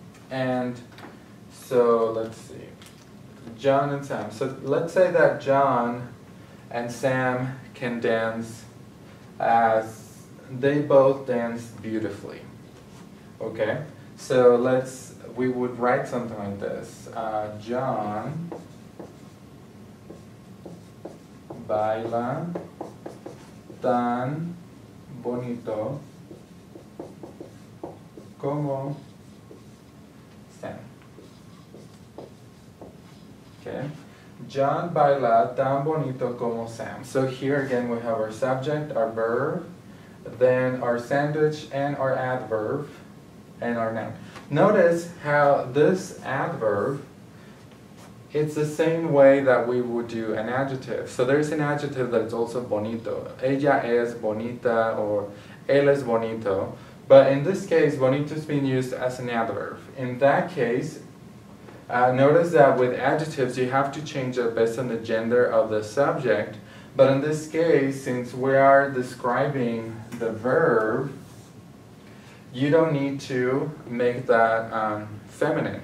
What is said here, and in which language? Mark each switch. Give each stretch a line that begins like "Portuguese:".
English: And so let's see, John and Sam. So let's say that John and Sam can dance as they both dance beautifully. Okay, so we would write something like this.
Spanish: John baila tan bonito como Sam. Okay. John baila tan bonito como Sam.
English: So here again we have our subject, our verb, then our sandwich and our adverb, and our noun. Notice how this adverb, it's the same way that we would do an adjective. So there's an adjective that's also bonito.
Spanish: Ella es bonita or él es bonito.
English: But in this case, bonito is being used as an adverb. In that case, notice that with adjectives you have to change it based on the gender of the subject, But in this case, since we are describing the verb, you don't need to make that feminine.